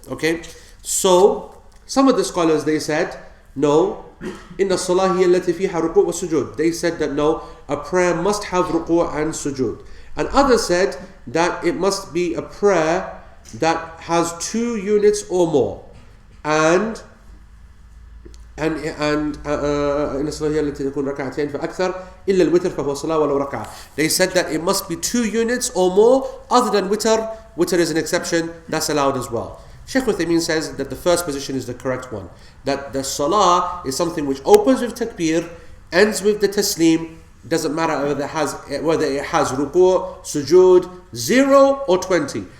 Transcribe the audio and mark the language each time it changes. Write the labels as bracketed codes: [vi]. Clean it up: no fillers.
[en] Okay, so some of the scholars, they said, no, [ar] inna salah hiya allati fiha ruku' wa sujud. [en] They said that no, a prayer must have ruku' and sujud. And others said that it must be a prayer that has 2 units or more. And [ar] إن الصلاة هي التي تكون ركعتين فأكثر إلا الوتر فهو صلاة ولو ركعة. [en] They said that it must be 2 units or more, other than witr. Witr is an exception, that's allowed as well. Shaykh Uthaymeen says that the first position is the correct one. That the salah is something which opens with takbir, ends with the taslim. Doesn't matter whether it has ruku', sujood, 0 or 20.